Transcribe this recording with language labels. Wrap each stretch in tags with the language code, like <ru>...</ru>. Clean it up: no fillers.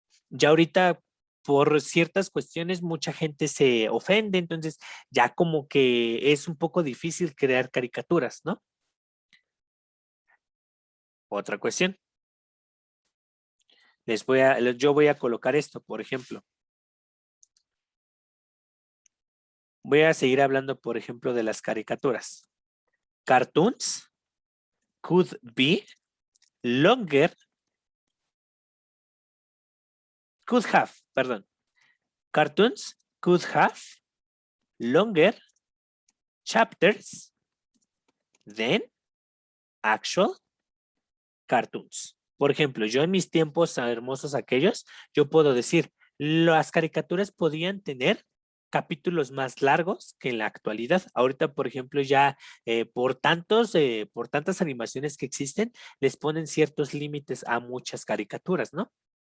<es>Ya ahorita, por ciertas cuestiones, mucha gente se ofende, entonces ya como que es un poco difícil crear caricaturas, ¿no? Otra cuestión. Yo voy a colocar esto, por ejemplo. Voy a seguir hablando, por ejemplo, de las caricaturas.</es> <en>Cartoons could be longer, could have,</en> <es>perdón.</es> <en>Cartoons could have longer chapters than actual cartoons.</en> <es>Por ejemplo, yo en mis tiempos hermosos aquellos, yo puedo decir, las caricaturas podían tener capítulos más largos que en la actualidad. Ahorita, por ejemplo, ya por tantas animaciones que existen, les ponen ciertos límites a muchas caricaturas, ¿no?</es>